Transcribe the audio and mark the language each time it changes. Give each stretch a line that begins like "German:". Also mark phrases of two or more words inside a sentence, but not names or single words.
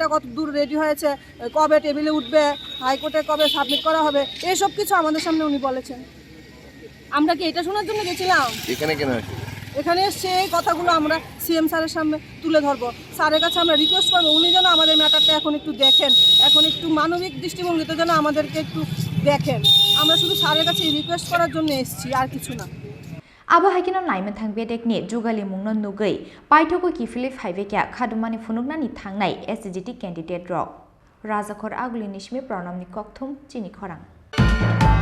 Bangla: কত দূর রেডি হয়েছে কবে টেবিলে উঠবে হাইকোর্টে কবে সাবমিট করা হবে এইসব কিছু আমাদের সামনে উনি বলেছেন আমরা কি এটা শোনার জন্য গেছিলাম এখানে এসে এই কথাগুলো আমরা সিএম স্যারের সামনে তুলে ধরবো স্যারের কাছে আমরা রিকোয়েস্ট করবো উনি যেন আমাদের ম্যাটারটা এখন একটু দেখেন এখন একটু মানবিক দৃষ্টিভঙ্গিতে যেন আমাদেরকে একটু দেখেন আমরা শুধু স্যারের কাছে রিকোয়েস্ট করার জন্য এসেছি আর কিছু না
Kok Borok: Abohaikino naime thangbedekni jogali mungno nugui paithoko kifili phaibekya Khadumani Phunuknani thangnai STGT
English: candidate drop
Kok Borok: Rajakhor aguli nishmi pranamni kokthum Chini Khorang